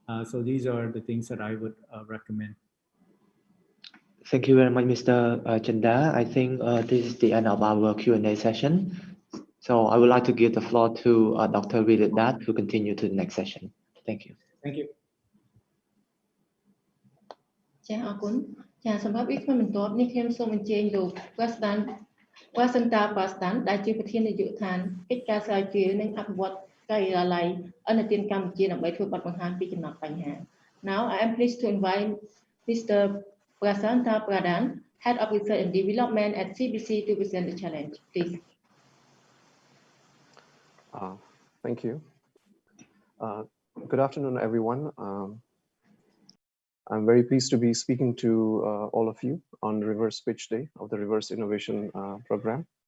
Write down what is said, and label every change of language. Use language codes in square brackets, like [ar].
[en] So these are the things that I would recommend. Thank you very much, Mr. Chanda. I think this is the end of our Q&A session. So I would like to give the floor to Dr. Vidat to continue to the next session. Thank you. Thank you. [km] ចា៎អរគុណចា៎សម្រាប់វិក្កាមបន្ទាប់នេះខ្ញុំសូមអញ្ជើញលោក Wasanta Pastan ដែលជាប្រធាននាយកដ្ឋានកិច្ចការស្រាវជ្រាវនិងអភិវឌ្ឍការិយាល័យអន្តរជាតិកម្ពុជាដើម្បីធ្វើបទបង្ហាញពីចំណាត់បញ្ហា [en] Now I am pleased to invite Mr. Wasanta Pastan, Head of Research and Development at CBC, to present the challenge. Please. Thank you. Good afternoon, everyone. I'm very pleased to be speaking to all of you on Reverse Pitch Day of the Reverse Innovation Program.